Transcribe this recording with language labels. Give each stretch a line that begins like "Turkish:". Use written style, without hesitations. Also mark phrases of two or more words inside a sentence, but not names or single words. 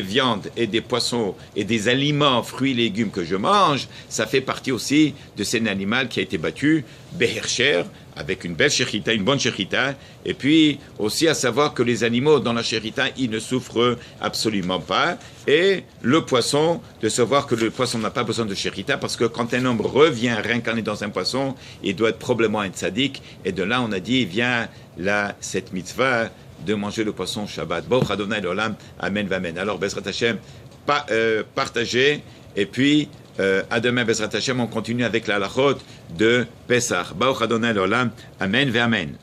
French: viandes et des poissons et des aliments, fruits et légumes que je mange, ça fait partie aussi de cet animal qui a été battu, Behercher, avec une belle shechita, une bonne shechita, et puis aussi à savoir que les animaux dans la shechita, ils ne souffrent absolument pas, et le poisson, de savoir que le poisson n'a pas besoin de shechita, parce que quand un homme revient réincarné dans un poisson, il doit être probablement un tzaddik, et de là on a dit, vient là cette mitzvah de manger le poisson Shabbat.
Hebrew: ברוך אדוני לעולם, אמן, אמן. Alors, בעזרת השם,
French: partagez, et puis, à demain,
Hebrew: בעזרת השם,
French: on continue avec la halachot de Pesach.
Hebrew: ברוך אדוני לעולם, אמן, אמן.